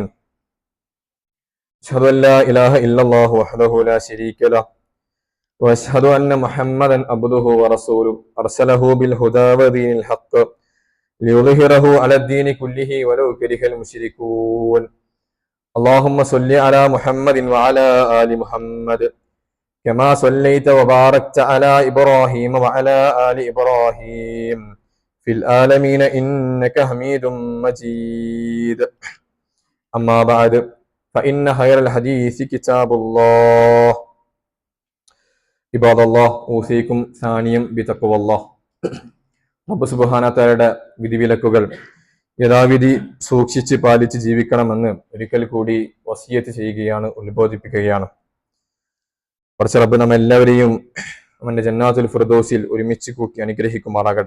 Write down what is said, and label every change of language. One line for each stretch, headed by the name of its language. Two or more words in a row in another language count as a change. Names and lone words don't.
Arabic: أشهد أن لا إله إلا الله وحده لا شريك له وأشهد أن محمدا عبده ورسوله أرسله بالهدى ودين الحق ليظهره على الدين كله ولو كره المشركون. اللهم صل على محمد وعلى آل محمد كما صليت وباركت على إبراهيم وعلى آل إبراهيم في العالمين إنك حميد مجيد. أما بعد فإن خير الحديث كتاب الله. عباد الله أوصيكم ثانيا بتقوى الله.
Malayalam: റബ്ബ്
Arabic: سبحانه تعالى
Malayalam: വിധിവിലക്കുകൾ യഥാവിധി സൂക്ഷിച്ച് പാലിച്ച് ജീവിക്കണമെന്ന് ഒരിക്കൽ കൂടി വസിയത്ത് ചെയ്യുകയാണ്, ഉത്ബോധിപ്പിക്കുകയാണ്. പടച്ച റബ്ബ് നമ്മെല്ലാവരെയും അവന്റെ ജന്നാത്തുൽ ഫിർദൗസിൽ ഒരുമിച്ച് കൂട്ടി അനുഗ്രഹിക്കുമാറാകട്ടെ.